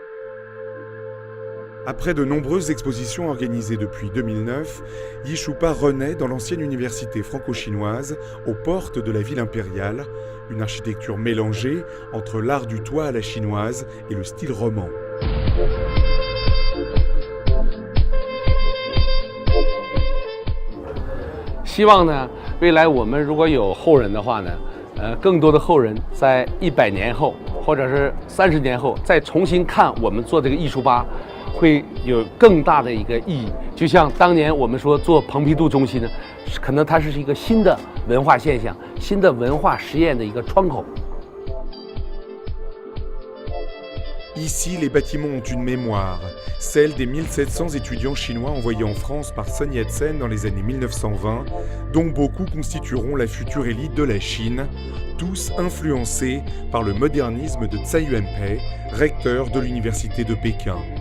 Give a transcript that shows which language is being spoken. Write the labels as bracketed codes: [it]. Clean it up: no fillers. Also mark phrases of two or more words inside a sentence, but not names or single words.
[fr] Après de nombreuses expositions organisées depuis 2009, Yishupa renaît dans l'ancienne université franco-chinoise, aux portes de la ville impériale, une architecture mélangée entre l'art du toit à la chinoise et le style roman. [zh] 希望呢，未来我们如果有后人的话呢，更多的后人在100年后，或者是30年后，再重新看我们做这个艺术吧，会有更大的一个意义。就像当年我们说做蓬皮杜中心呢，可能它是一个新的文化现象、新的文化实验的一个窗口。 [fr] Ici, les bâtiments ont une mémoire, celle des 1700 étudiants chinois envoyés en France par Sun Yat-sen dans les années 1920, dont beaucoup constitueront la future élite de la Chine, tous influencés par le modernisme de Tsai Yuanpei, recteur de l'université de Pékin.